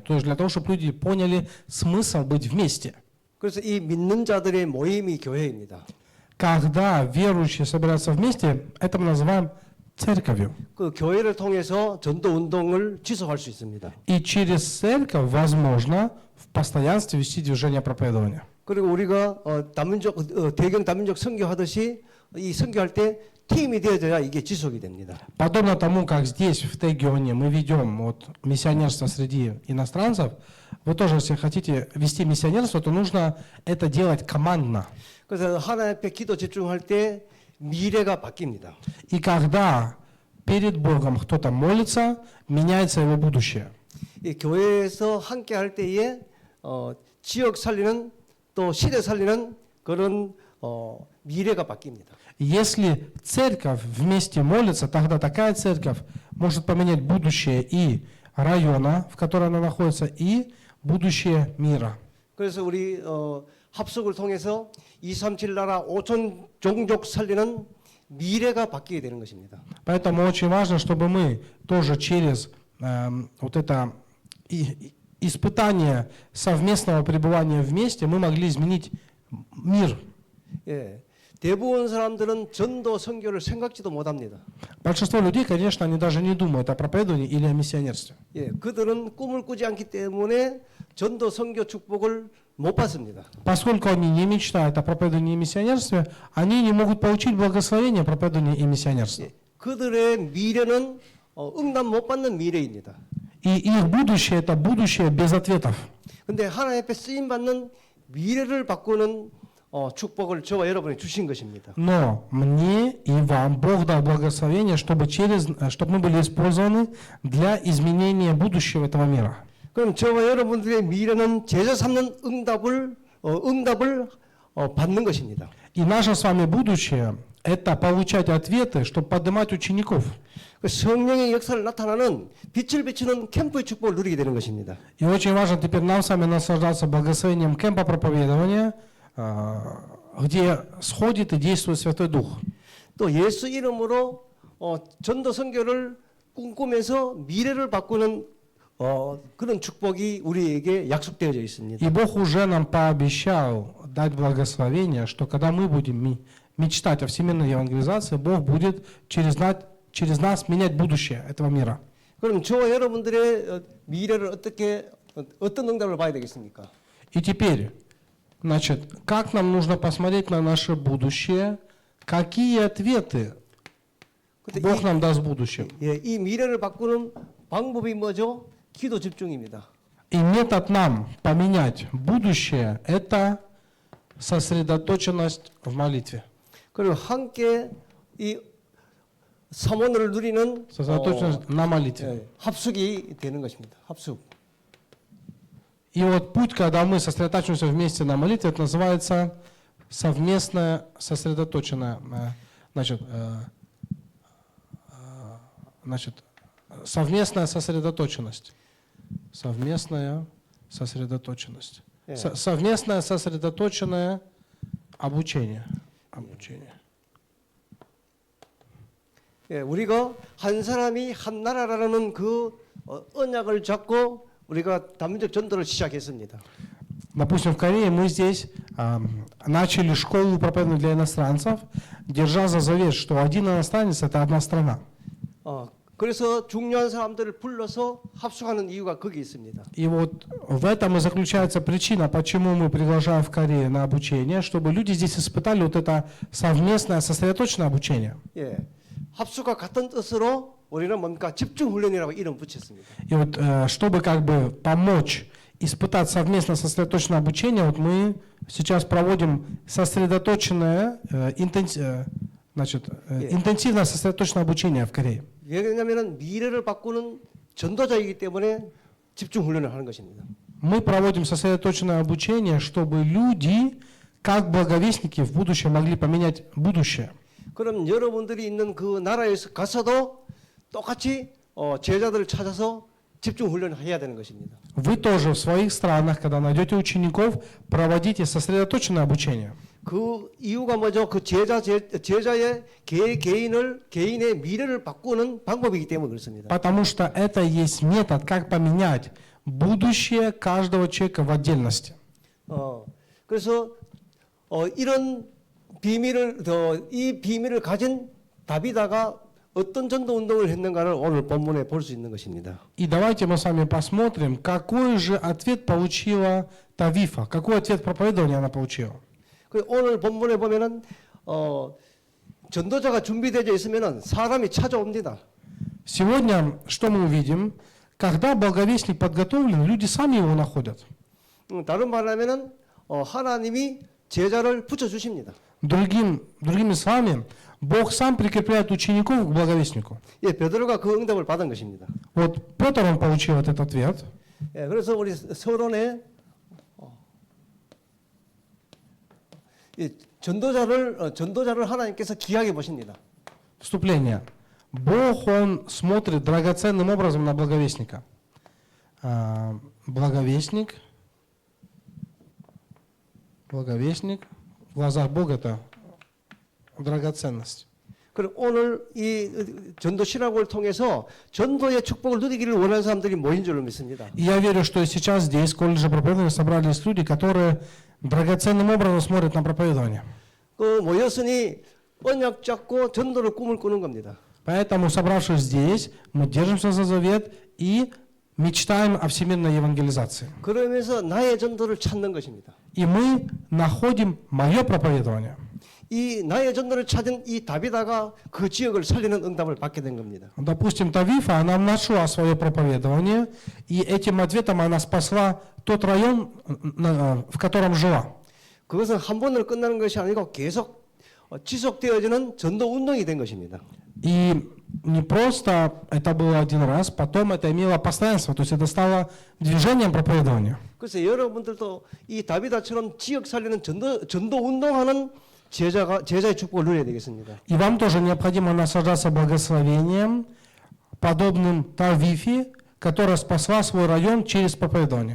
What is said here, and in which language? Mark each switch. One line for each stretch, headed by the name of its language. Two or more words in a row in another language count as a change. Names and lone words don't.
Russian: То есть для того, чтобы люди поняли смысл быть вместе.
Korean: 그래서 이 믿는 자들의 모임이 교회입니다.
Russian: Когда верующие собираются вместе, это мы называем церковью.
Korean: 그 교회를 통해서 전도 운동을 지속할 수 있습니다.
Russian: И через церковь возможно в постоянстве вести движение проповедования.
Korean: 그리고 우리가 대경 다민족 선교하듯이 이 선교할 때 팀이 되어져야 이게 지속이 됩니다.
Russian: Подобно тому, как здесь, в Тегионе, мы ведем вот, миссионерство среди иностранцев, вы тоже, если хотите вести миссионерство, то нужно это делать командно.
Korean: 그래서 하나님 앞에 기도 집중할 때 미래가 바뀝니다.
Russian: И когда перед Богом кто-то молится, меняется его будущее.
Korean: 이 교회에서 함께 할 때에 지역 살리는 또 시대 살리는 그런 미래가 바뀝니다.
Russian: Если церковь вместе молится, тогда такая церковь может поменять будущее и района, в котором она находится, и будущее мира.
Korean: 그래서 우리 합숙을 통해서 237 나라 5천 종족 살리는 미래가 바뀌게 되는 것입니다.
Russian: Поэтому очень важно, чтобы мы тоже через вот это испытание совместного пребывания вместе мы могли изменить мир.
Korean: 예, 대부분 사람들은 전도 선교를 생각지도 못합니다.
Russian: Большинство людей, конечно, они даже не думают о проповедовании или о миссионерстве.
Korean: 예, 그들은 꿈을 꾸지 않기 때문에 전도 선교 축복을 못 받습니다.
Russian: Поскольку они не мечтают о проповедовании и миссионерстве, они не могут получить благословение проповедования и миссионерства.
Korean: 예, 그들의 미래는 응답 못 받는 미래입니다.
Russian: И их будущее – это будущее без ответов.
Korean: 근데 하나님 앞에 쓰임 받는 미래를 바꾸는 축복을 저와 여러분이 주신 것입니다.
Russian: Но мне и вам Бог дал благословение, чтобы мы были использованы для изменения будущего этого мира.
Korean: 그럼 저와 여러분들의 미래는 제자 삼는 응답을 받는 것입니다.
Russian: И наше с вами будущее – это получать ответы, чтобы поднимать учеников.
Korean: 그 성령의 역사를 나타나는 빛을 비추는 캠프의 축복을 누리게 되는 것입니다.
Russian: И очень важно теперь нам с вами наслаждаться благословением кемпа проповедования, где сходит и действует Святой Дух.
Korean: 또 예수 이름으로 전도 선교를 꿈꾸면서 미래를 바꾸는 그런 축복이 우리에게 약속되어져 있습니다.
Russian: И Бог уже нам пообещал дать благословение, что когда мы будем мечтать о всемирной евангелизации, Бог будет через нас менять будущее этого мира.
Korean: 그럼 저와 여러분들의 미래를 어떤 응답을 봐야 되겠습니까?
Russian: И теперь, значит, как нам нужно посмотреть на наше будущее, какие ответы Бог нам даст в будущем.
Korean: 예, 이 미래를 바꾸는 방법이 뭐죠? 기도 집중입니다.
Russian: И метод нам поменять будущее – это сосредоточенность в молитве.
Korean: 그리고 함께 이 사모를 누리는
Russian: Сосредоточенность на молитве.
Korean: 합숙이 되는 것입니다. 합숙.
Russian: И вот путь, когда мы сосредотачиваемся вместе на молитве, это называется совместная сосредоточенная, совместная сосредоточенность. Совместная сосредоточенность. Совместное сосредоточенное обучение.
Korean: 예, 우리가 한 사람이 한 나라라는 그 언약을 잡고 우리가 단민족 전도를 시작했습니다.
Russian: Допустим, в Корее мы здесь начали школу проповедования для иностранцев, держа за завет, что один иностранец – это одна страна.
Korean: 그래서 중요한 사람들을 불러서 합숙하는 이유가 거기 있습니다.
Russian: И вот в этом и заключается причина, почему мы приглашаем в Корею на обучение, чтобы люди здесь испытали вот это совместное, сосредоточенное обучение.
Korean: 예, 합숙과 같은 뜻으로 우리는 뭔가 집중 훈련이라고 이름 붙였습니다.
Russian: И вот чтобы как бы помочь испытать совместно сосредоточенное обучение, вот мы сейчас проводим сосредоточенное, интенсивное сосредоточенное обучение в Корее.
Korean: 왜냐하면 미래를 바꾸는 전도자이기 때문에 집중 훈련을 하는 것입니다.
Russian: Мы проводим сосредоточенное обучение, чтобы люди, как благовестники, в будущем могли поменять будущее.
Korean: 그럼 여러분들이 있는 그 나라에서 가서도 똑같이 제자들을 찾아서 집중 훈련을 해야 되는 것입니다.
Russian: Вы тоже в своих странах, когда найдете учеников, проводите сосредоточенное обучение.
Korean: 그 이유가 뭐죠? 그 제자의 개인의 미래를 바꾸는 방법이기 때문에 그렇습니다.
Russian: Потому что это есть метод, как поменять будущее каждого человека в отдельности.
Korean: 그래서 이런 이 비밀을 가진 다비다가 어떤 전도 운동을 했는가를 오늘 본문에 볼 수 있는 것입니다.
Russian: И давайте мы с вами посмотрим, какой же ответ получила Тавифа, какой ответ проповедования она получила.
Korean: 오늘 본문에 보면은 전도자가 준비되어 있으면은 사람이 찾아옵니다.
Russian: Сегодня что мы увидим? Когда благовестник подготовлен, люди сами его находят.
Korean: 다른 말로 하면은 하나님이 제자를 붙여 주십니다.
Russian: Другими словами, Бог сам прикрепляет учеников к благовестнику.
Korean: 예, 베드로가 그 응답을 받은 것입니다.
Russian: Вот Петр, он получил этот ответ.
Korean: 예, 그래서 우리 서론에 전도자를 하나님께서 귀하게 보십니다.
Russian: Вступление. Бог, он смотрит драгоценным образом на благовестника. Благовестник. В глазах Бога это драгоценность.
Korean: 그리고 오늘 이 전도 실학을 통해서 전도의 축복을 누리기를 원하는 사람들이 모인 줄로 믿습니다.
Russian: И я верю, что сейчас здесь, в колледже проповедования, собрались люди, которые драгоценным образом смотрят на проповедование.
Korean: 그 모였으니 언약 잡고 전도를 꿈을 꾸는 겁니다.
Russian: Поэтому, собравшись здесь, мы держимся за завет и мечтаем о всемирной евангелизации.
Korean: 그러면서 나의 전도를 찾는 것입니다.
Russian: И мы находим мое проповедование.
Korean: 이 나의 전도를 찾은 이 다비다가 그 지역을 살리는 응답을 받게 된 겁니다.
Russian: Допустим, Тавифа, она нашла свое проповедование, и этим ответом она спасла тот район, в котором жила.
Korean: 그것은 한 번으로 끝나는 것이 아니고 계속 지속되어지는 전도 운동이 된 것입니다.
Russian: И не просто это было один раз, потом это имело постоянство, то есть это стало движением проповедования.
Korean: 그래서 여러분들도 이 다비다처럼 지역 살리는 전도 운동하는 제자의 축복을 누려야 되겠습니다.
Russian: И вам тоже необходимо наслаждаться благословением, подобным Тавифе, которая спасла свой район через проповедование.